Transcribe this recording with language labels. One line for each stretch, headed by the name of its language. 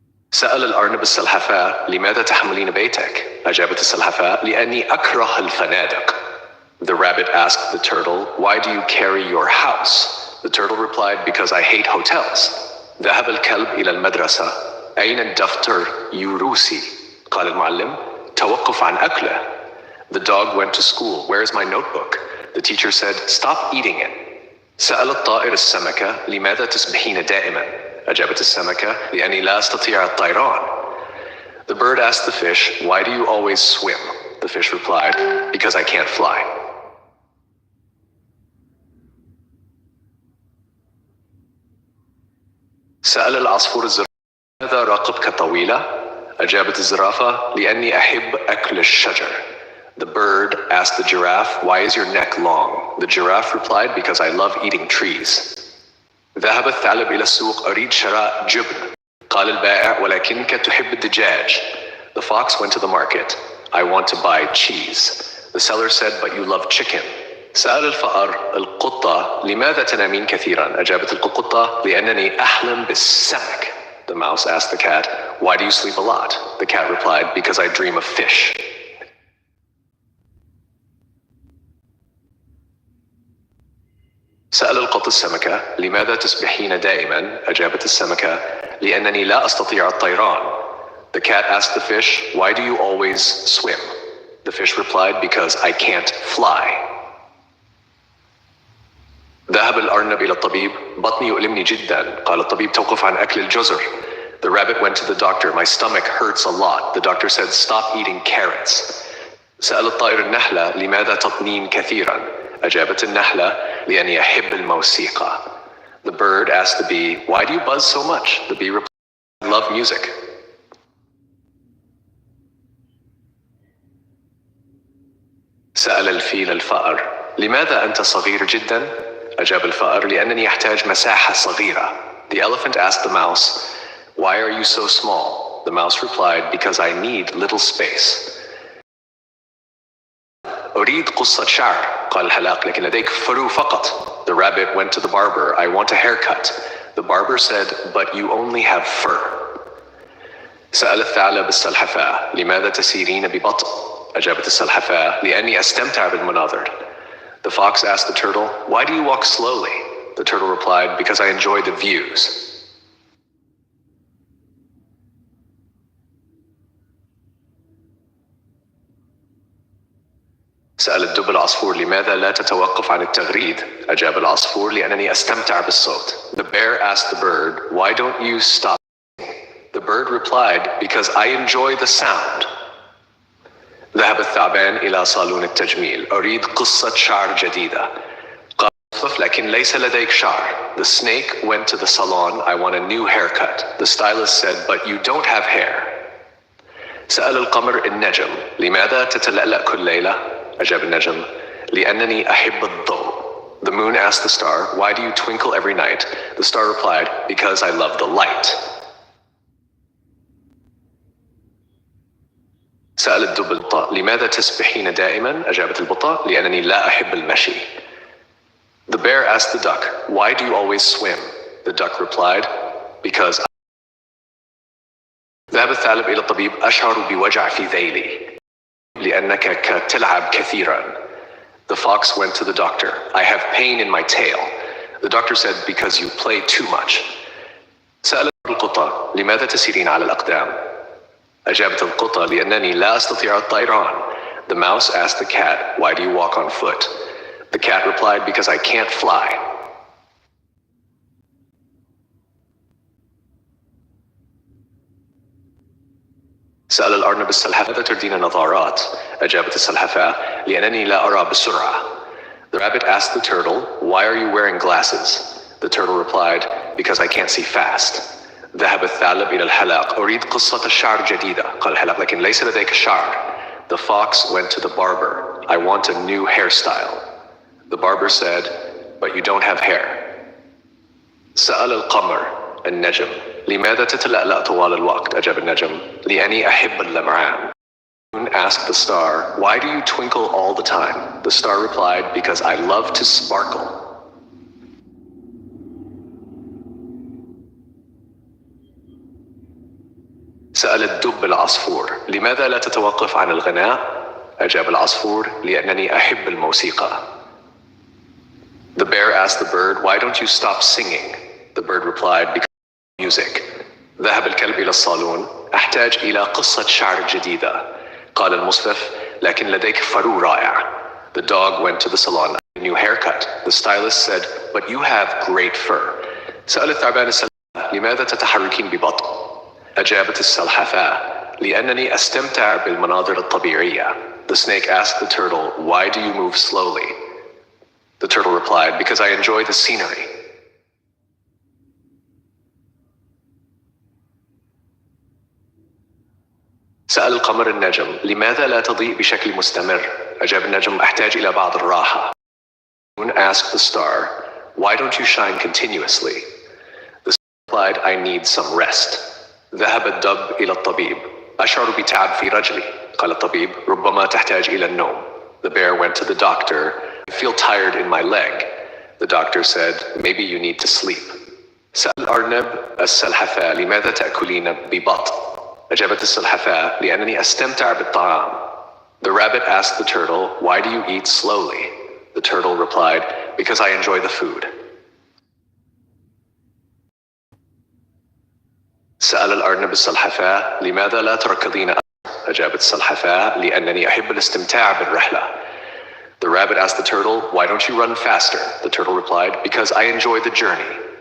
Arabic: سأل الأرنب السلحفاة لماذا تحملين بيتك؟ أجابت السلحفاة لأني أكره الفنادق.
English: The rabbit asked the turtle, why do you carry your house? The turtle replied, because I hate hotels.
Arabic: ذهب الكلب إلى المدرسة. أين الدفتر يوروسي؟ قال المعلم توقف عن أكله.
English: The dog went to school. Where is my notebook? The teacher said, stop eating it.
Arabic: سأل الطائر السمكة لماذا تسبحين دائما؟ أجابت السمكة لأني لا أستطيع الطيران.
English: The bird asked the fish, why do you always swim? The fish replied, because I can't fly.
Arabic: سأل العصفور الزرافة لماذا رقبتك طويلة؟ أجابت الزرافة لأني أحب أكل الشجر.
English: The bird asked the giraffe, why is your neck long? The giraffe replied, because I love eating trees.
Arabic: ذهب الثعلب إلى السوق. أريد شراء جبن. قال البائع ولكنك تحب الدجاج.
English: The fox went to the market. I want to buy cheese. The seller said, but you love chicken.
Arabic: سأل الفأر القطة لماذا تنامين كثيرا؟ أجابت القطة لأنني أحلم بالسمك.
English: The mouse asked the cat, why do you sleep a lot? The cat replied, because I dream of fish.
Arabic: سأل القط السمكة لماذا تسبحين دائما؟ أجابت السمكة لأنني لا أستطيع الطيران.
English: The cat asked the fish, why do you always swim? The fish replied, because I can't fly.
Arabic: ذهب الأرنب إلى الطبيب. بطني يؤلمني جدا. قال الطبيب توقف عن أكل الجزر.
English: The rabbit went to the doctor. My stomach hurts a lot. The doctor said, stop eating carrots.
Arabic: سأل الطائر النحلة لماذا تطنين كثيرا؟ أجابت النحلة لأني أحب الموسيقى.
English: The bird asked the bee, why do you buzz so much? The bee replied, I love music.
Arabic: سأل الفيل الفأر: لماذا أنت صغير جدا؟ أجاب الفأر: لأنني أحتاج مساحة صغيرة.
English: The elephant asked the mouse: Why are you so small? The mouse replied: Because I need little space.
Arabic: أريد قصة شعر، قال الحلاق، لكن لديك فرو فقط.
English: The rabbit went to the barber: I want a haircut. The barber said: But you only have fur.
Arabic: سأل الثعلب السلحفاة: لماذا تسيرين ببطء؟ أجابت السلحفاة: لأني أستمتع بالمناظر.
English: The fox asked the turtle: Why do you walk slowly? The turtle replied: Because I enjoy the views.
Arabic: سأل الدب العصفور: لماذا لا تتوقف عن التغريد؟ أجاب العصفور: لأنني أستمتع بالصوت.
English: The bear asked the bird: Why don't you stop? The bird replied: Because I enjoy the sound.
Arabic: ذهب الثعبان إلى صالون التجميل: أريد قصة شعر جديدة. قال الطفل: لكن ليس لديك شعر.
English: The snake went to the salon: I want a new haircut. The stylist said: But you don't have hair.
Arabic: سأل القمر النجم: لماذا تتلألأ كل ليلة؟ أجاب النجم: لأنني أحب الضوء.
English: The moon asked the star: Why do you twinkle every night? The star replied: Because I love the light.
Arabic: سأل الدب البطة: لماذا تسبحين دائما؟ أجابت البطة: لأنني لا أحب المشي.
English: The bear asked the duck: Why do you always swim? The duck replied: Because I...
Arabic: ذهب الثعلب إلى الطبيب: أشعر بوجع في ذيلي لأنك تلعب كثيرا.
English: The fox went to the doctor: I have pain in my tail. The doctor said: Because you play too much.
Arabic: سأل القطة: لماذا تسيرين على الأقدام؟ أجابت القطة: لأنني لا أستطيع الطيران.
English: The mouse asked the cat: Why do you walk on foot? The cat replied: Because I can't fly.
Arabic: سأل الأرنب السلحفاة: ماذا تردين نظارات؟ أجابت السلحفاة: لأنني لا أرى بسرعة.
English: The rabbit asked the turtle: Why are you wearing glasses? The turtle replied: Because I can't see fast.
Arabic: ذهب الثعلب إلى الحلاق: أريد قصة شعر جديدة. قال الحلاق: لكن ليس لديك شعر.
English: The fox went to the barber: I want a new hairstyle. The barber said: But you don't have hair.
Arabic: سأل القمر النجم: لماذا تتلألأ طوال الوقت؟ أجاب النجم: لأني أحب اللمعان.
English: The moon asked the star: Why do you twinkle all the time? The star replied: Because I love to sparkle.
Arabic: سأل الدب العصفور: لماذا لا تتوقف عن الغناء؟ أجاب العصفور: لأنني أحب الموسيقى.
English: The bear asked the bird: Why don't you stop singing? The bird replied: Because of music.
Arabic: ذهب الكلب إلى الصالون: أحتاج إلى قصة شعر جديدة. قال المصفف: لكن لديك فرو رائع.
English: The dog went to the salon: a new haircut. The stylist said: But you have great fur.
Arabic: سأل الثعبان السلحفاة: لماذا تتحركين ببطء؟ أجابت السلحفاة: لأنني أستمتع بالمناظر الطبيعية.
English: The snake asked the turtle: Why do you move slowly? The turtle replied: Because I enjoy the scenery.
Arabic: سأل القمر النجم: لماذا لا تضيء بشكل مستمر؟ أجاب النجم: أحتاج إلى بعض الراحة.
English: The moon asked the star: Why don't you shine continuously? The star replied: I need some rest.
Arabic: ذهب الدب إلى الطبيب: أشعر بتعب في رجلي. قال الطبيب: ربما تحتاج إلى النوم.
English: The bear went to the doctor: I feel tired in my leg. The doctor said: Maybe you need to sleep.
Arabic: سأل الأرنب السلحفاة: لماذا تأكلين ببطء؟ أجابت السلحفاة: لأنني أستمتع بالطعام.
English: The rabbit asked the turtle: Why do you eat slowly? The turtle replied: Because I enjoy the food.
Arabic: سأل الأرنب السلحفاة: لماذا لا تركضين أكثر؟ أجابت السلحفاة: لأنني أحب الاستمتاع بالرحلة.
English: The rabbit asked the turtle: Why don't you run faster? The turtle replied: Because I enjoy the journey.